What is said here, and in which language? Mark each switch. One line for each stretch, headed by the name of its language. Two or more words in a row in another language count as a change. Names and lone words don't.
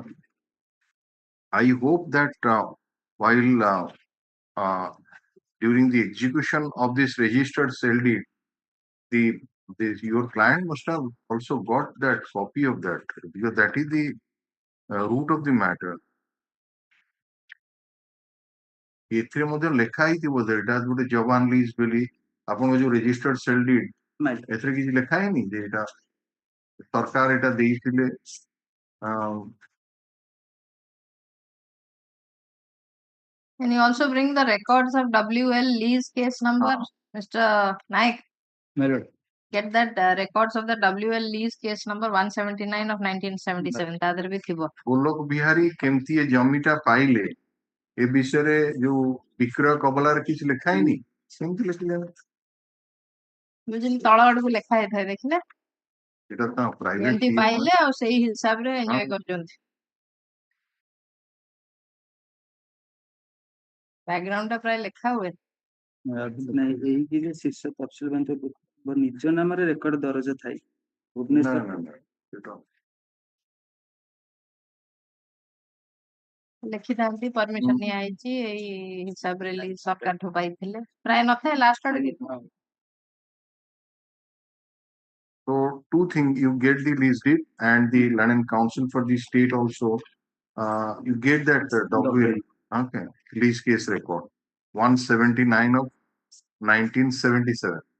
English: I hope that while during the execution of this registered sale deed, your client must have also got that copy of that, because that is the root of the matter.
Odia: ଏଥିରେ ମଧ୍ୟ ଲେଖା ହେଇଥିବ ଏଇଟା ଗୋଟେ ଜବାନ ଲିଜ୍ ବୋଲି ଆପଣଙ୍କ ଯୋଉ
English: registered sale deed
Odia: ଏଥିରେ କିଛି ଲେଖା ହେଇନି ଯେ ଏଇଟା ସରକାର ଏଇଟା ଦେଇଥିଲେ
English: Can you also bring the records of WL lease case number, Mr. Naik? Get that records of the WL lease case number 179 of 1977.
Odia: ତାଦର ବି ଥିବ. ଗୋଲକ ବିହାରୀ କେମିତି ଏ ଜମିଟା ପାଇଲେ ଏ ବିଷୟରେ ଯୋଉ ବିକ୍ରୟ କବଲାରେ କିଛି ଲେଖା ହେଇନି, ସେମିତି ଲେଖିଲେ ଯେମିତି ତଳ ଆଡକୁ ଲେଖା ହେଇଥାଏ ଦେଖିଲେ
Bangla: এটা তো প্রাইভেট
Odia: ଏମିତି ପାଇଲେ ଆଉ ସେଇ ହିସାବରେ ଏନ୍ଜୟ କରୁଛନ୍ତି। ବ୍ୟାକଗ୍ରାଉଣ୍ଡ ଟା ପ୍ରାୟ ଲେଖା ହୁଏ। ନାଇଁ ଏଇଥିରେ ଶୀର୍ଷ ତଫସିଲ ନିଜ ନାମରେ ରେକର୍ଡ ଦରଜ ଥାଏ
Bangla: না
Odia: ଭୁବନେଶ୍ୱର
Bangla: না না এটা
Odia: ଲେଖିଥାନ୍ତି ପରମିଶନ ନିଆହେଇଛି ଏଇ ହିସାବରେ ସରକାରଠୁ ପାଇଥିଲେ ପ୍ରାୟ ନଥାଏ ଲାଷ୍ଟ ଆଡକୁ।
English: So two things, you get the lease deed and the land and council for the state also. You get that WL, okay, lease case record 179 of 1977.